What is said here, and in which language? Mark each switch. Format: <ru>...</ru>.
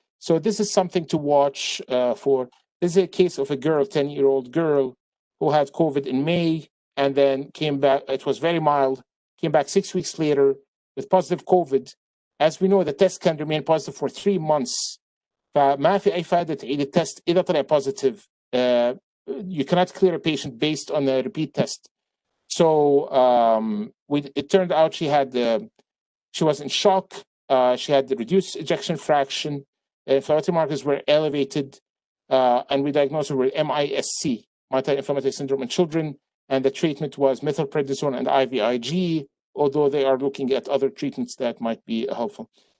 <en>So this is something to watch for. This is a case of a girl, 10-year-old girl, who had COVID in May and then came back. It was very mild. Came back 6 weeks later with positive COVID. As we know, the test can remain positive for 3 months.</en> <ar>فما في أي فائدة تعيد التست إذا طلع positive.</ar> <en>You cannot clear a patient based on a repeat test. So it turned out she was in shock. She had the reduced ejection fraction. Inflammatory markers were elevated, and we diagnosed her with MISC, multi-inflammatory syndrome in children, and the treatment was methylprednisone and IVIG, although they are looking at other treatments that might be helpful.</en>